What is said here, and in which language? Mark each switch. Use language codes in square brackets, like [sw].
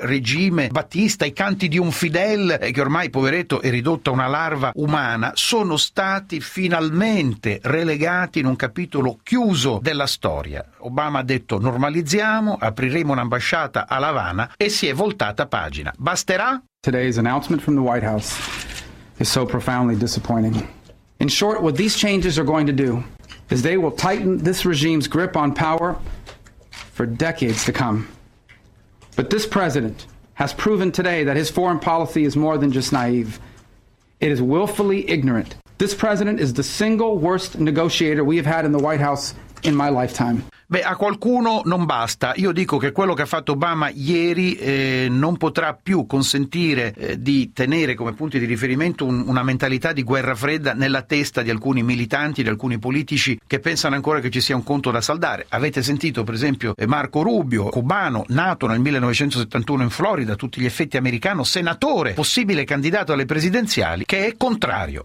[it] regime Batista, i canti di un Fidel che ormai poveretto è ridotto a una larva umana, sono stati finalmente relegati in un capitolo chiuso della storia. Obama ha detto: normalizziamo, apriremo un'ambasciata a L'Avana, e si è voltata pagina. Basterà? [en] Today's announcement from the White House is so profoundly disappointing. In short, what these changes are going to do is they will tighten this regime's grip on power for decades to come. But this president has proven today that his foreign policy is more than just naive. It is willfully ignorant. This president is the single worst negotiator we have had in the White House in my lifetime. [it] Beh, a qualcuno non basta. Io dico che quello che ha fatto Obama ieri non potrà più consentire di tenere come punti di riferimento una mentalità di guerra fredda nella testa di alcuni militanti, di alcuni politici che pensano ancora che ci sia un conto da saldare. Avete sentito per esempio Marco Rubio, cubano, nato nel 1971 in Florida, tutti gli effetti americano, senatore, possibile candidato alle presidenziali, che è contrario.